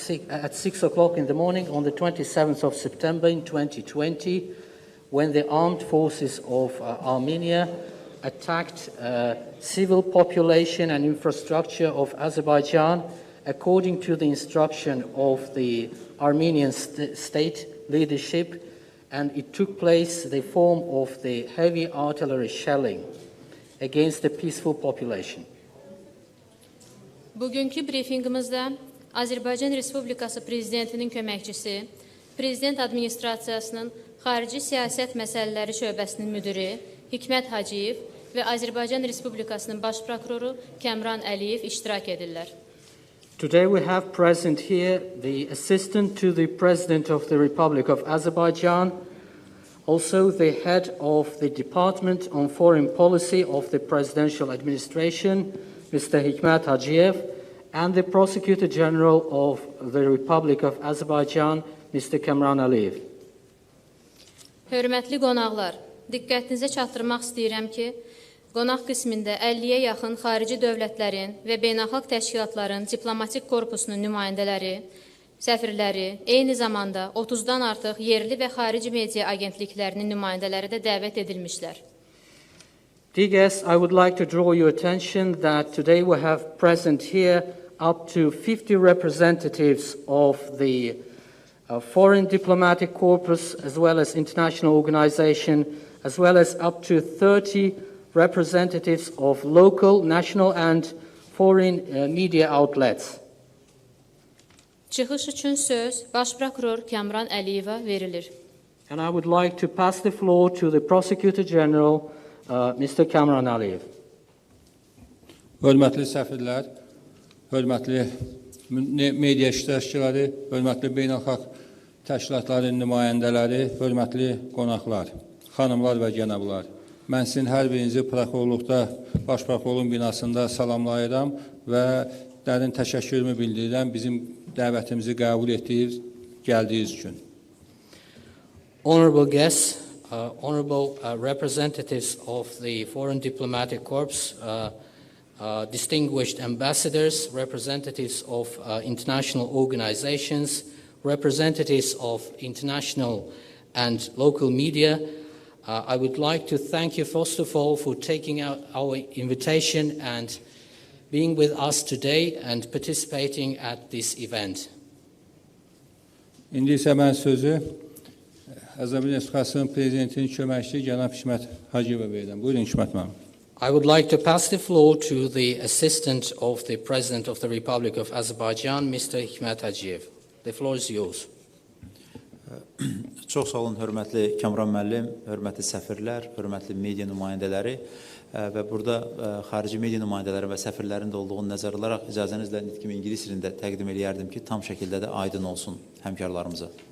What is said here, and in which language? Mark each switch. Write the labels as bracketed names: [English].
[English] at 6 o'clock in the morning on the 27th of September in 2020, when the armed forces of Armenia attacked civil population and infrastructure of Azerbaijan according to the instruction of the Armenian state leadership, and it took place in the form of the heavy artillery shelling against the peaceful population. [Azerbaijani] Bugünkü briefingimizdə Azərbaycan Respublikası Prezidentinin köməkçisi, Prezident Administrasiyasının Xarici Siyasət Məsələləri Şöbəsinin müdiri Hikmət Hacıyev və Azərbaycan Respublikasının Baş Prokuroru Kamran Əliyev iştirak edirlər. [English] Today we have present here the Assistant to the President of the Republic of Azerbaijan, also the Head of the Department on Foreign Policy of the Presidential Administration, Mr. Hikmət Hacıyev, and the Prosecutor General of the Republic of Azerbaijan, Mr. Kamran Əliyev. [Azerbaijani] Hörmətli qonaqlar, diqqətinizə çatdırmaq istəyirəm ki, qonaq qismində 50-yə yaxın xarici dövlətlərin və beynəlxalq təşkilatların diplomatik korpusunun nümayəndələri, səfirləri, eyni zamanda 30-dan artıq yerli və xarici media agentliklərinin nümayəndələri də dəvət edilmişlər. [English] Dear guests, I would like to draw your attention that today we have present here up to 50 representatives of the foreign diplomatic corpus, as well as international organization, as well as up to 30 representatives of local, national and foreign media outlets. [Azerbaijani] Çıxış üçün söz Baş Prokuror Kamran Əliyevə verilir. [English] And I would like to pass the floor to the Prosecutor General, Mr. Kamran Əliyev. [Azerbaijani] Hörmətli səfirlər, hörmətli media iştirakçıları, hörmətli beynəlxalq təşkilatların nümayəndələri, hörmətli qonaqlar, xanımlar və cənablar. Mən sizin hər birinizi prokurorluqda, Baş Prokurorluğun binasında salamlayıram və dərin təşəkkürümü bildirirəm bizim dəvətimizi qəbul etdiyiniz, gəldiyiniz üçün. [English] Honorable guests, honorable representatives of the Foreign Diplomatic Corps, distinguished ambassadors, representatives of international organizations, representatives of international and local media, I would like to thank you first of all for taking out our invitation and being with us today and participating at this event. [Azerbaijani] İndi isə mən sözü Azərbaycan Respublikasının Prezidentinin köməkçisi cənab Hikmət Hacıyevə verirəm. Buyurun Hikmət müəllim. [English] I would like to pass the floor to the Assistant of the President of the Republic of Azerbaijan, Mr. Hikmət Hacıyev. The floor is yours. [Azerbaijani] Çox sağ olun, hörmətli Kamran müəllim, hörmətli səfirlər, hörmətli media nümayəndələri və burada xarici media nümayəndələri və səfirlərin də olduğunu nəzərə alaraq icazənizlə nitqimi ingilis dilində təqdim edərdim ki, tam şəkildə də aydın olsun həmkarlarımıza.